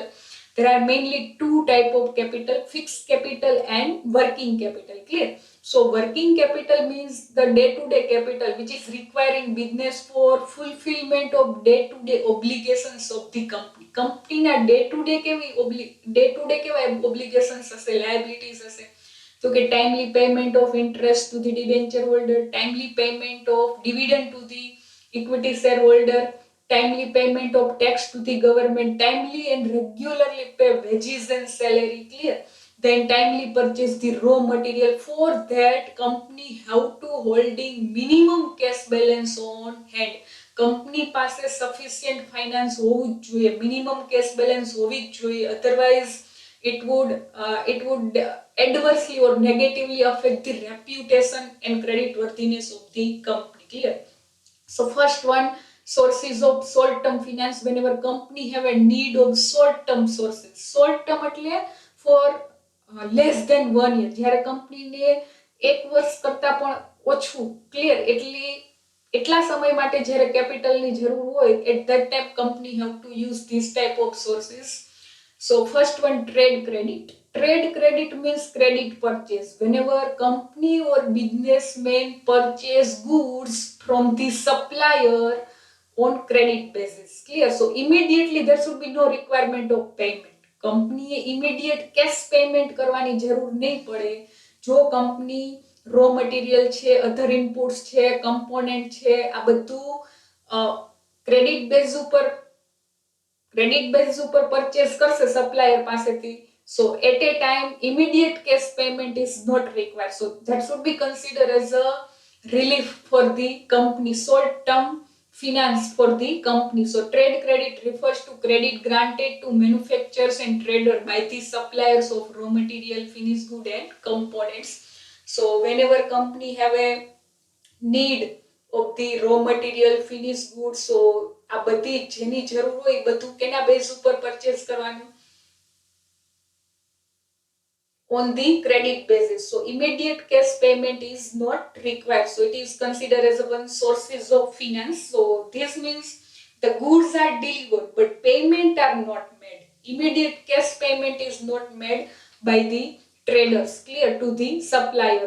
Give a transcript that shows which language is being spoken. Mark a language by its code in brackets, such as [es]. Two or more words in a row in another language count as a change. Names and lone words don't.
[en] There are mainly two type of capital: fixed capital and working capital. Clear? So working capital means the day-to-day capital which is requiring business for fulfillment of day-to-day obligations of the company. [gu] કંપનીના day-to-day કેવા obligations હશે, liabilities હશે. [en] So કે timely payment of interest to the debenture holder, timely payment of dividend to the equity shareholder, timely payment of tax to the government, timely and regularly pay wages and salary. Clear? Then timely purchase the raw material. For that, company have to holding minimum cash balance on hand. [gu] કંપની પાસે [en] sufficient finance [gu] હોવું જ જોઈએ, [en] minimum cash balance [gu] હોવી જ જોઈએ, [en] otherwise it would adversely or negatively affect the reputation and credit worthiness of the company. Clear? So first one, sources of short term finance. Whenever company have a need of short term sources, short term એટલે for less than 1 year. [gu] જ્યારે કંપનીને 1 વર્ષ કરતા પણ ઓછું, ક્લિયર, એટલે એટલા સમય માટે જ્યારે કેપિટલની જરૂર હોય, [en] at that time company have to use this type of sources. So first one, trade credit. Trade credit means credit purchase. Whenever company or businessman purchase goods from the supplier on credit basis. Clear? So immediately there should be no requirement of payment. [gu] કંપનીએ [en] immediate cash payment [gu] કરવાની જરૂર નહીં પડે જો કંપની [en] raw material [gu] છે, [en] other inputs [gu] છે, કમ્પોનેન્ટ છે, આ બધું [en] credit base [gu] ઉપર પરચેસ કરશે સપ્લાયર પાસેથી. [en] So at a time immediate cash payment is not required. So that should be considered as a relief for the company, short term finance for the company. So trade credit refers to credit granted to manufacturers and traders by the suppliers of raw material, finished good and components. So whenever company have a need of the raw material, finished goods, so [gu] આ બધી જેની જરૂર હોય બધું કેના બેઝ ઉપર પરચેસ કરવાનું? [en] On the credit basis. So immediate cash payment is not required. So it is considered as one sources of finance. So this means the goods are delivered but payment are not made. Immediate cash payment is not made by the traders, clear, to the suppliers.